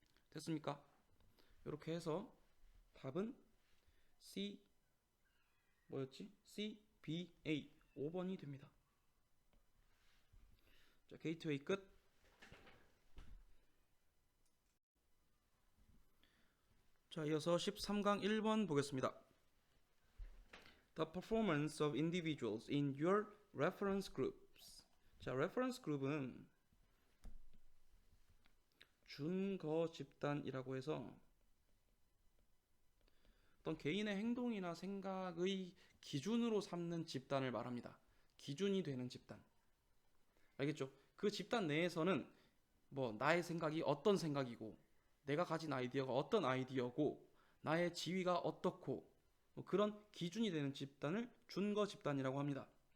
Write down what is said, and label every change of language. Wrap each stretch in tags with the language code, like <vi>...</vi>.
<ko>됐습니까? 이렇게 해서 답은 C 뭐였지? C, B, A 5번이 됩니다. 자, 게이트웨이 끝. 자, 이어서 13강 1번 보겠습니다.</ko> <en>The performance of individuals in your reference groups.</en> <ko>자, reference group은 준거 집단이라고 해서 어떤 개인의 행동이나 생각의 기준으로 삼는 집단을 말합니다. 기준이 되는 집단. 알겠죠? 그 집단 내에서는 뭐 나의 생각이 어떤 생각이고, 내가 가진 아이디어가 어떤 아이디어고, 나의 지위가 어떻고, 뭐 그런 기준이 되는 집단을 준거 집단이라고 합니다.</ko>